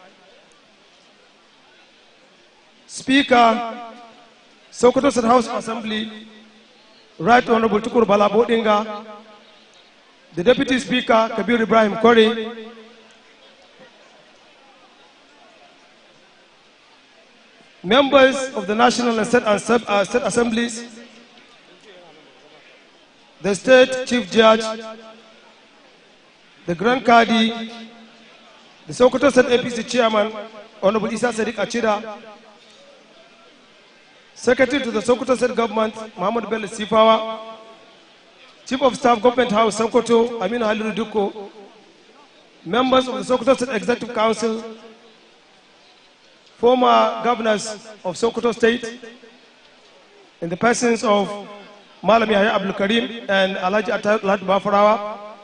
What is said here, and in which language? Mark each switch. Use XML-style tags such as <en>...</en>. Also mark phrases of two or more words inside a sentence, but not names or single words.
<en>Speaker, Sokoto State House Assembly, Right Honorable Tukur Bala Bodinga, the Deputy Speaker, Kabir Ibrahim Kori, members of the National and State Assemblies, the State Chief Judge, the Grand Qadi, the Sokoto State APC Chairman, Honorable Isa Sadiq Achida, Secretary to the Sokoto State Government, Muhammad Bello Sifawa, Chief of Staff, Government House, Sokoto, Aminu Haliru Duko, members of the Sokoto State Executive Council, former governors of Sokoto State, in the persons of Malam Yahya Abdul Karim and Alhaji Atalad Bafarawa.</en>